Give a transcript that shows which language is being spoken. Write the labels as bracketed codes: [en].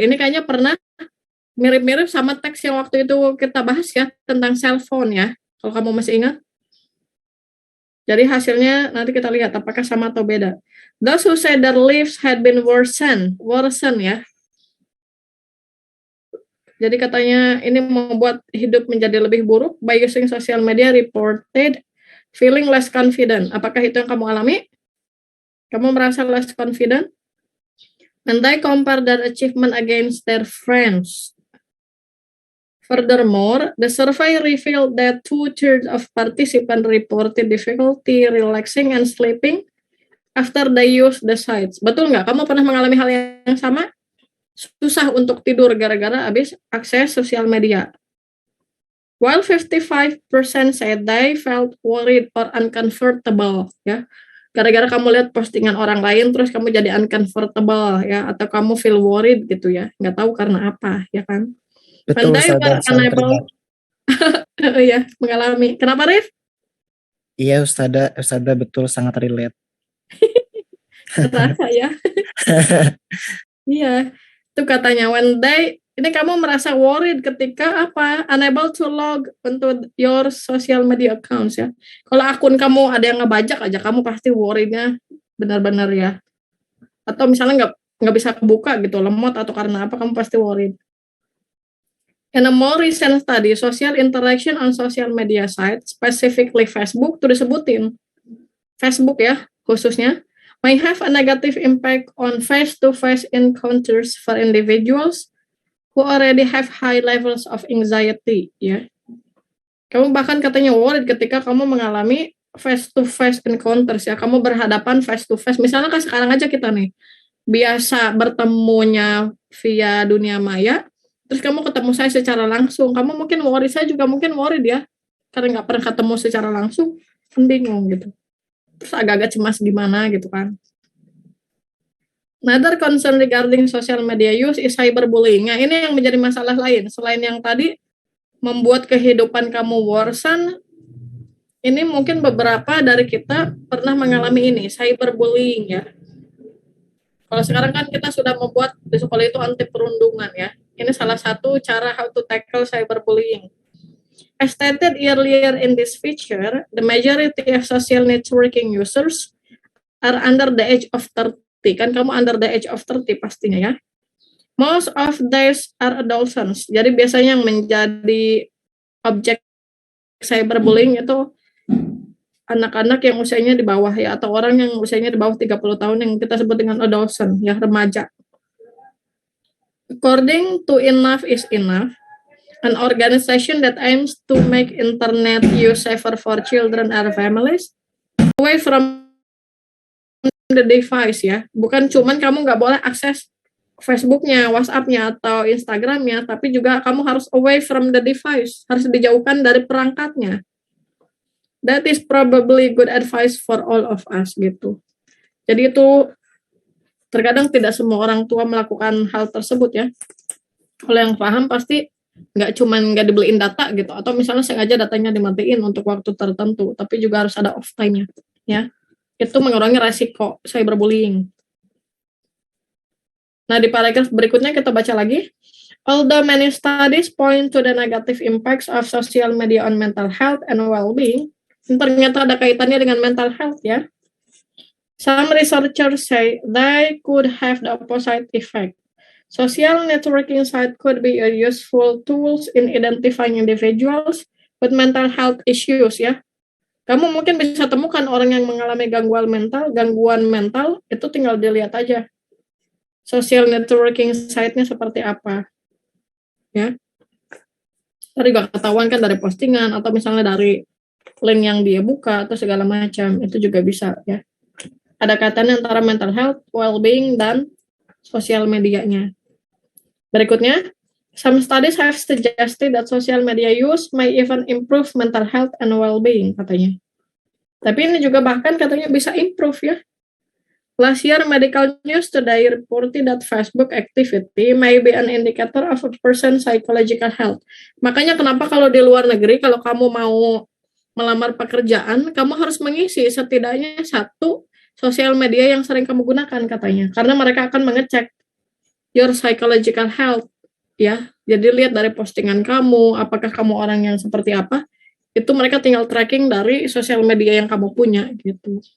[id] Ini kayaknya pernah mirip-mirip sama teks yang waktu itu kita bahas ya, tentang cell phone ya, kalau kamu masih ingat. Jadi hasilnya nanti kita lihat apakah sama atau beda. [en] Those who said their lives had been worsen ya. [id] Jadi katanya ini membuat hidup menjadi lebih buruk [en] by using social media reported feeling less confident. [id] Apakah itu yang kamu alami? Kamu merasa [en] less confident? And they compare their achievement against their friends. Furthermore, the survey revealed that 2/3 of participants reported difficulty relaxing and sleeping after they use the sites. [id] Betul nggak? Kamu pernah mengalami hal yang sama? Susah untuk tidur gara-gara habis akses sosial media. [en] While 55% said they felt worried or uncomfortable, ya. [id] Gara-gara kamu lihat postingan orang lain terus kamu jadi uncomfortable ya, atau kamu [en] feel worried [id] gitu ya, nggak tahu karena apa ya kan. Betul, Ustazah, unable ya, mengalami. Kenapa Rif? Iya Ustazah betul, sangat relate. Terasa ya. Iya, itu katanya [en] when they [id] Ini kamu merasa worried ketika apa? [en] Unable to log into your social media accounts ya. [id] Kalau akun kamu ada yang ngebajak aja, kamu pasti worriednya benar-benar ya. Atau misalnya nggak bisa buka gitu, lemot atau karena apa, kamu pasti worried. [en] In a more recent study, social interaction on social media sites, specifically Facebook, [id] tuh disebutin. [en] Facebook [id] ya, khususnya, [en] may have a negative impact on face-to-face encounters for individuals who already have high levels of anxiety, ya. [id] Kamu bahkan katanya worried ketika kamu mengalami [en] face-to-face encounters, [id] ya. Kamu berhadapan face-to-face. Misalnya kan sekarang aja kita nih, biasa bertemunya via dunia maya, terus kamu ketemu saya secara langsung, kamu mungkin worried, saya juga mungkin worried ya, karena nggak pernah ketemu secara langsung, bingung gitu. Terus agak-agak cemas gimana gitu kan. [en] Another concern regarding social media use is cyberbullying. [id] Nah, ini yang menjadi masalah lain. Selain yang tadi membuat kehidupan kamu worsen, ini mungkin beberapa dari kita pernah mengalami ini, cyberbullying ya. Kalau sekarang kan kita sudah membuat di sekolah itu anti perundungan ya. Ini salah satu cara [en] how to tackle [id] cyberbullying. [en] As stated earlier in this feature, the majority of social networking users are under the age of 30. [id] Kan kamu [en] under the age of 30 [id] pastinya ya. [en] Most of these are adolescents. [id] Jadi biasanya yang menjadi objek cyberbullying itu anak-anak yang usianya di bawah ya, atau orang yang usianya di bawah 30 tahun yang kita sebut dengan adolescent ya, remaja. [en] According to Enough is Enough, an organization that aims to make internet use safer for children and families, away from the device [id] ya, bukan cuman kamu nggak boleh akses Facebooknya, WhatsAppnya, atau Instagramnya, tapi juga kamu harus [en] away from the device, [id] harus dijauhkan dari perangkatnya. [en] That is probably good advice for all of us gitu. [id] Jadi itu terkadang tidak semua orang tua melakukan hal tersebut ya. Kalau yang paham pasti nggak cuman nggak dibeliin data gitu, atau misalnya sengaja datanya dimatiin untuk waktu tertentu, tapi juga harus ada off time-nya ya. Itu mengurangi resiko cyberbullying. Nah, di paragraf berikutnya kita baca lagi. [en] Although many studies point to the negative impacts of social media on mental health and well-being, [id] ternyata ada kaitannya dengan [en] mental health ya. Some researchers say they could have the opposite effect. Social networking site could be a useful tools in identifying individuals with mental health issues ya. [id] Kamu mungkin bisa temukan orang yang mengalami gangguan mental, itu tinggal dilihat aja. [en] Social networking site-nya [id] seperti apa. Ya. Tadi gak ketahuan kan dari postingan, atau misalnya dari link yang dia buka, atau segala macam. Itu juga bisa ya. Ada kaitannya antara mental health, well-being, dan sosial medianya. Berikutnya, [en] some studies have suggested that social media use may even improve mental health and well-being, [id] katanya. Tapi ini juga bahkan katanya bisa improve ya. [en] Last year, Medical News Today reported that Facebook activity may be an indicator of a person's psychological health. [id] Makanya kenapa kalau di luar negeri, kalau kamu mau melamar pekerjaan, kamu harus mengisi setidaknya satu sosial media yang sering kamu gunakan katanya. Karena mereka akan mengecek [en] your psychological health. [id] Ya, jadi lihat dari postingan kamu, apakah kamu orang yang seperti apa, itu mereka tinggal tracking dari sosial media yang kamu punya gitu.